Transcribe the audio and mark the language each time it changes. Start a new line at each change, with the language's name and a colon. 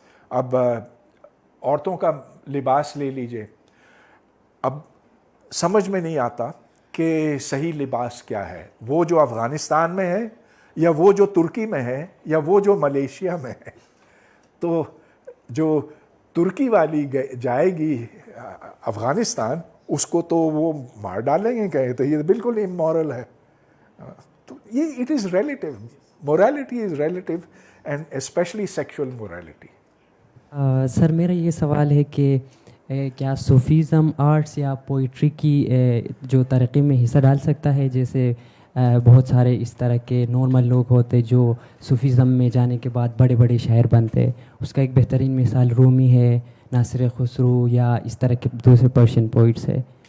Urdu: اب عورتوں کا لباس لے لیجئے, اب سمجھ میں نہیں آتا کہ صحیح لباس کیا ہے, وہ جو افغانستان میں ہے یا وہ جو ترکی میں ہے یا وہ جو ملیشیا میں ہے. تو جو ترکی والی جائے گی افغانستان, اس کو تو وہ مار ڈالیں گے, کہیں تو یہ بالکل امورل ہے. تو یہ
English: It is relative, morality is relative and especially sexual morality.
Urdu: سر میرا یہ سوال ہے کہ کیا صوفیزم آرٹس یا پوئٹری کی جو ترقی میں حصہ ڈال سکتا ہے؟ جیسے بہت سارے اس طرح کے نارمل لوگ ہوتے جو صوفیزم میں جانے کے بعد بڑے بڑے شاعر بنتے. اس کا ایک بہترین مثال رومی ہے, ناصر خسرو, یا اس طرح کے دوسرے پرشین پوئٹس ہے.